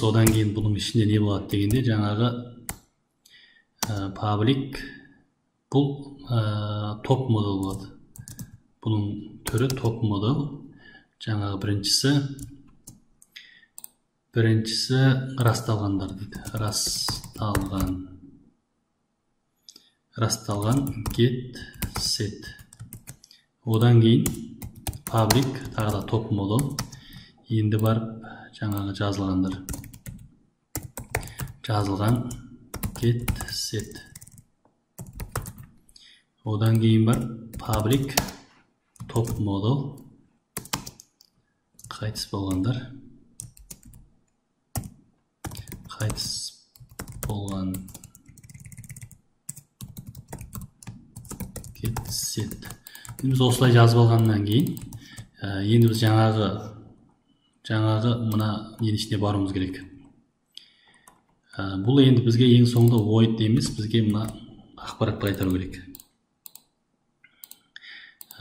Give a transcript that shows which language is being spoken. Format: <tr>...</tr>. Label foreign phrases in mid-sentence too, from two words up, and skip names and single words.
<kk>Одан кейін бұның ішінде не болады дегенде, жаңағы public бұл топ модуль болады. Бұның түрі топ модуль. Жаңағы біріншісі расталғандар дейді. Расталған</kk> <en>get set.</en> <kk>Одан кейін public тағы да топ модуль. Енді барып жаңағы жазылған</kk> <en>get set.</en> <kk>Одан кейін барып public топ модуль. Қайтыс болған</kk> <en>get set.</en> <kk>Біз осылай жазып алғаннан кейін енді біз жаңағы мына ненің ішіне баруымыз керек. Бұл енді бізге ең соңында void емес, бізге мына ақпаратты қайтару керек.</kk>